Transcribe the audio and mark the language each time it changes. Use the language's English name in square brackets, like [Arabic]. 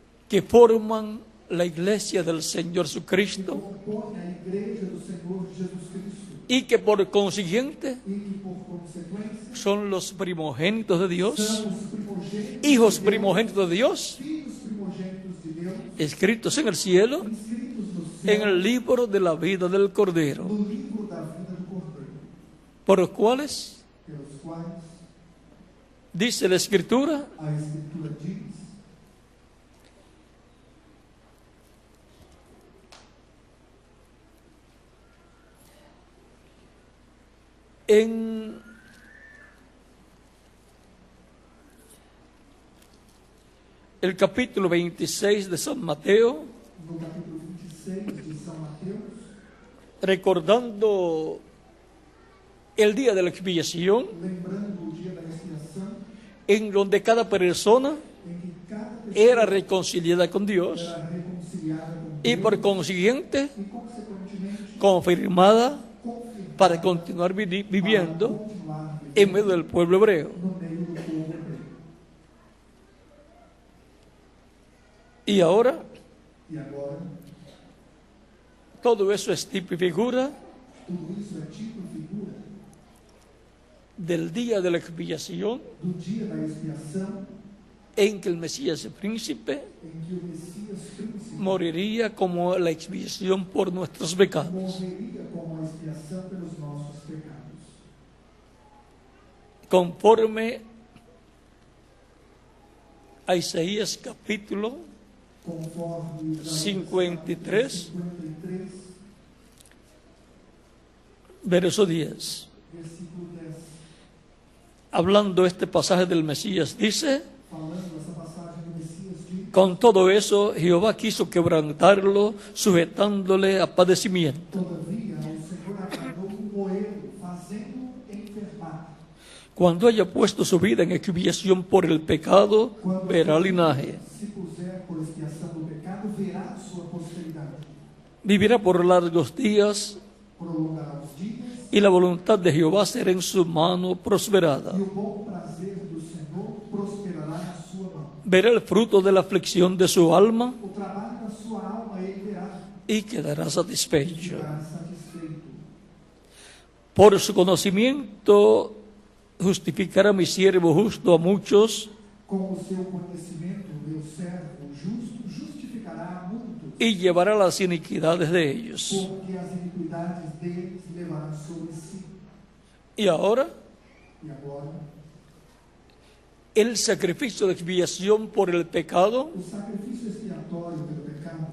[Spanish] que forman la iglesia del Señor [Portuguese] que [Spanish] Jesucristo [Portuguese] compõem a igreja do Senhor Jesus Cristo [Spanish] y que por consiguiente [Portuguese] e que por consequência [Spanish] son los primogénitos de Dios, [Portuguese] são os primogênitos [Spanish] hijos [Portuguese] de Deus, [Spanish] primogénitos de Dios, [Portuguese] filhos primogênitos de Deus, [Spanish] escritos en el cielo, [Portuguese] inscritos no [Spanish] en [Portuguese] céu, [Spanish] el libro de la vida del Cordero, [Portuguese] no livro da vida do Cordeiro, [Spanish] por los cuales, [Portuguese] pelos quais [Spanish] dice la Escritura, [Portuguese] a Escritura diz: [Spanish] en el capítulo 26 de San Mateo, [Portuguese] no capítulo [Spanish] recordando el día de la expiación, [Portuguese] lembrando o dia da expiação, [Spanish] en donde cada persona [Portuguese] em que cada pessoa [Spanish] era reconciliada con Dios [Portuguese] era reconciliada com [Spanish] y [Portuguese] Deus [Spanish] por consiguiente [Portuguese] e, consequentemente, [Spanish] confirmada [Portuguese] confirmada [Spanish] para continuar viviendo [Portuguese] para continuar [Spanish] en medio del pueblo hebreo. [Portuguese] no meio do povo hebreu. [Spanish] Y ahora [Portuguese] E agora, [Spanish] todo eso es tipo y figura [Portuguese] tudo isso é tipo e figura [Spanish] del día de la expiación [Portuguese] do dia da expiação, [Spanish] en que el Mesías príncipe [Portuguese] em que o Messias príncipe [Spanish] moriría como la expiación por nuestros pecados. [Portuguese] morreria como a expiação pelos nossos pecados. [Spanish] Conforme a Isaías capítulo [Portuguese] Conforme Isaías [Spanish] 53, [Portuguese] 53, [Spanish] verso 10. [Portuguese] versículo 10, [Spanish] Hablando este pasaje del Mesías, dice: [Portuguese] falando essa passagem do Messias, diz: [Spanish] con todo eso Jehová quiso quebrantarlo, sujetándole a padecimiento. [Portuguese] todavia o Senhor agradou moê-lo, fazendo-o enfermar. [Spanish] Cuando haya puesto su vida en expiación por el pecado, [Portuguese] Quando [Spanish] verá linaje. [Portuguese] se puser por expiação do pecado, verá sua posteridade. [Spanish] Vivirá por largos días, [Portuguese] Prolongará os dias, [Spanish] y la voluntad de Jehová será en su mano prosperada. [Portuguese] e o bom prazer do Senhor prosperará na sua mão. [Spanish] Verá el fruto de la aflicción de su alma [Portuguese] O trabalho da sua alma ele verá, [Spanish] y quedará satisfecho. [Portuguese] ficará satisfeito. [Spanish] Por su conocimiento justificará mi siervo justo a muchos, [Portuguese] Com o seu conhecimento, meu servo justo justificará a muitos, [Spanish] y llevará las iniquidades de ellos. [Portuguese] porque as iniquidades deles levará sobre si. [Spanish] Y ahora, [Portuguese] E agora, [Spanish] el sacrificio de expiación por el pecado [Portuguese] o sacrifício expiatório pelo pecado,